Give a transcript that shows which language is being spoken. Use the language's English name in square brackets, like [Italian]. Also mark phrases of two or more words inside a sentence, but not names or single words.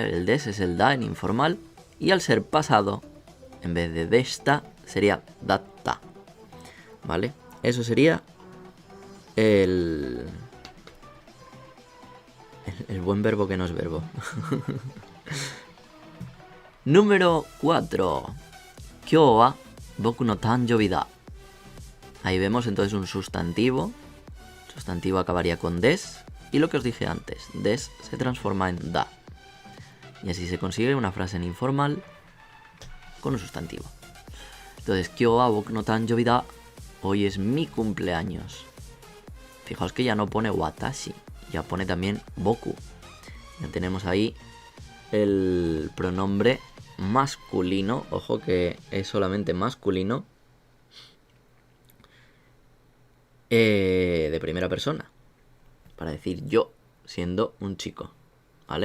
[Spanish] El des es el da en informal y al ser pasado, en vez de desta, sería datta, ¿vale? Eso sería el buen verbo que no es verbo. Número 4. [Japanese] 今日は僕の誕生日だ. [Spanish] Ahí vemos entonces un sustantivo. El sustantivo acabaría con des. Y lo que os dije antes, des se transforma en da. Y así se consigue una frase en informal con un sustantivo. Entonces, [Japanese] 今日は僕の誕生日だ. [Spanish] Hoy es mi cumpleaños. Fijaos que ya no pone watashi, ya pone también boku. Ya tenemos ahí el pronombre masculino, ojo que es solamente masculino, de primera persona, para decir yo, siendo un chico, ¿vale?